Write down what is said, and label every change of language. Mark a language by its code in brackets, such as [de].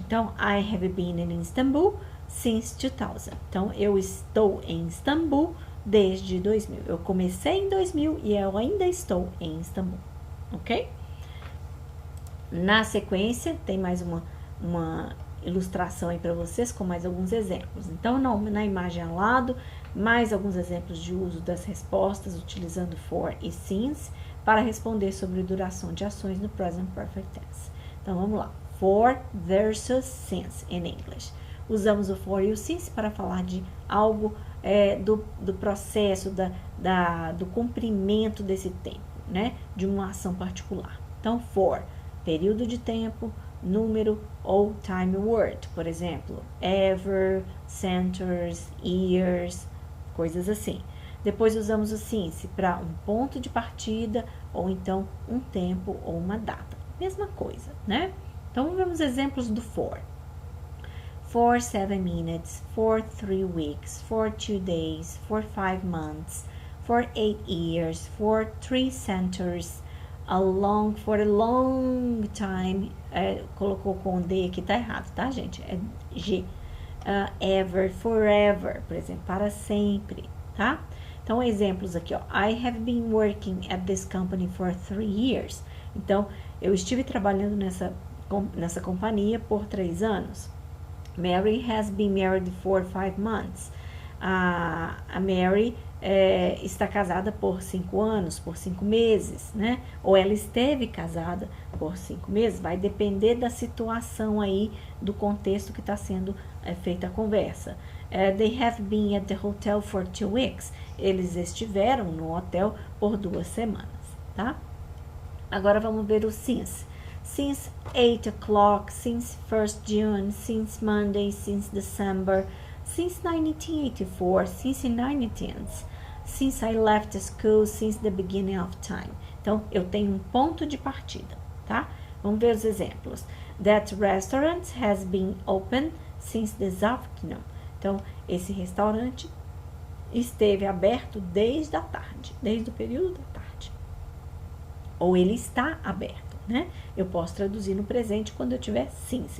[pt] Então, [en] I have been in Istanbul since 2000. [pt] Então, eu estou em Istambul desde 2000. Eu comecei em 2000 e eu ainda estou em Istambul, ok? Na sequência, tem mais uma ilustração aí para vocês com mais alguns exemplos. Então, na imagem ao lado, mais alguns exemplos de uso das respostas utilizando for e since para responder sobre duração de ações no present perfect tense. Então, vamos lá. [en] For versus since in English. [pt] Usamos o for e o since para falar de algo do processo, do cumprimento desse tempo, né? De uma ação particular. Então, for, período de tempo, número ou time word, por exemplo, [en] ever, centers, years, [pt] coisas assim. Depois usamos o since para um ponto de partida ou então um tempo ou uma data. Mesma coisa, né? Então, vamos exemplos do for. [en] For 7 minutes, for 3 weeks, for 2 days, for 5 months, for 8 years, for 3 centuries, for a long time, [pt] colocou com D aqui, tá errado, tá, gente? É G. [en] Ever, forever, [pt] por exemplo, para sempre, tá? Então, exemplos aqui, ó. [en] I have been working at this company for 3 years. [pt] Então, eu estive trabalhando nessa companhia por 3 anos. [en] Mary has been married for 5 months. [pt] A Mary está casada por 5 anos, por 5 meses, né? Ou ela esteve casada por 5 meses, vai depender da situação aí, do contexto que está sendo feita a conversa. [en] They have been at the hotel for 2 weeks. [pt] Eles estiveram no hotel por 2 semanas, tá? Agora vamos ver o since. [en] Since 8 o'clock, since 1st June, since Monday, since December, since 1984, since 1910s, since I left school, since the beginning of time. [pt] Então, eu tenho um ponto de partida, tá? Vamos ver os exemplos. [en] That restaurant has been open since this afternoon. [pt] Então, esse restaurante esteve aberto desde a tarde, desde o período da tarde. Ou ele está aberto, né? Eu posso traduzir no presente quando eu tiver since.